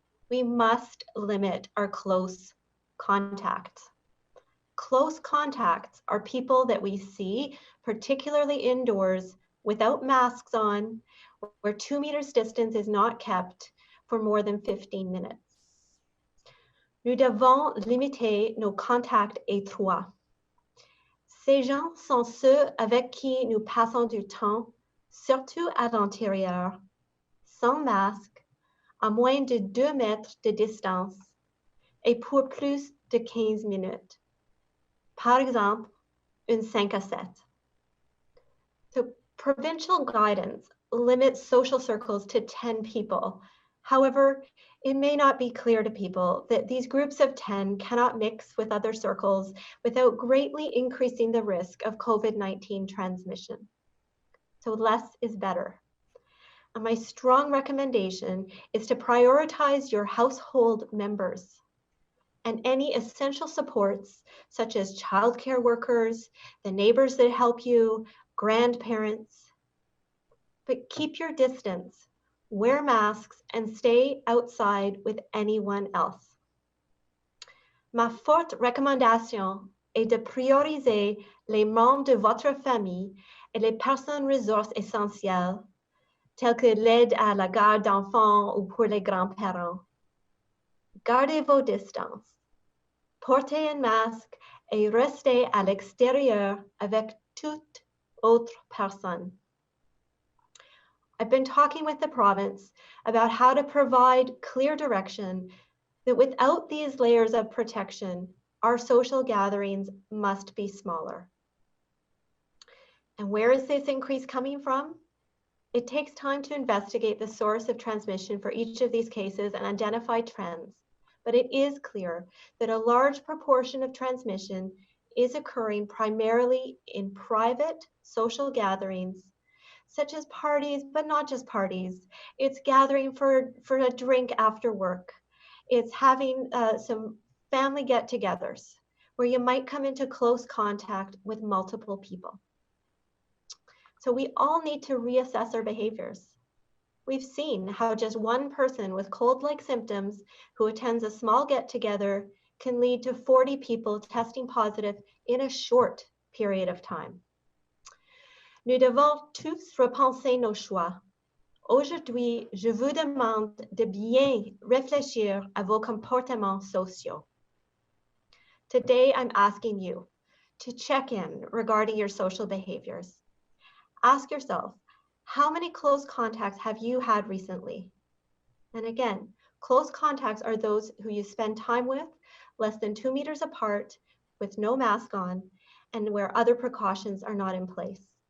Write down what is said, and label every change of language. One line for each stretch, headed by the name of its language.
English: We must limit our close contacts. Close contacts are people that we see, particularly indoors, without masks on, where 2 meters distance is not kept for more than 15 minutes.
French: Nous devons limiter nos contacts étroits. Ces gens sont ceux avec qui nous passons du temps, surtout à l'intérieur, sans masque, à moins de 2 mètres de distance, et pour plus de 15 minutes. Par exemple, une 5 à 7.
English: So provincial guidance limits social circles to 10 people. However, it may not be clear to people that these groups of 10 cannot mix with other circles without greatly increasing the risk of COVID-19 transmission. So less is better. And my strong recommendation is to prioritize your household members and any essential supports, such as childcare workers, the neighbors that help you, grandparents. But keep your distance, wear masks, and stay outside with anyone else.
French: Ma forte recommandation est de prioriser les membres de votre famille et les personnes ressources essentielles, telles que l'aide à la garde d'enfants ou pour les grands-parents. Gardez vos distances, portez un masque et restez à l'extérieur avec toute autre personne.
English: I've been talking with the province about how to provide clear direction that without these layers of protection, our social gatherings must be smaller. And where is this increase coming from? It takes time to investigate the source of transmission for each of these cases and identify trends, but it is clear that a large proportion of transmission is occurring primarily in private social gatherings, such as parties, but not just parties. It's gathering for a drink after work. It's having some family get-togethers where you might come into close contact with multiple people. So we all need to reassess our behaviors. We've seen how just one person with cold-like symptoms who attends a small get-together can lead to 40 people testing positive in a short period of time.
French: Nous devons tous repenser nos choix. Aujourd'hui, je vous demande de bien réfléchir à vos comportements sociaux.
English: Today, I'm asking you to check in regarding your social behaviors. Ask yourself, how many close contacts have you had recently? And again, close contacts are those who you spend time with less than 2 meters apart with no mask on and where other precautions are not in place.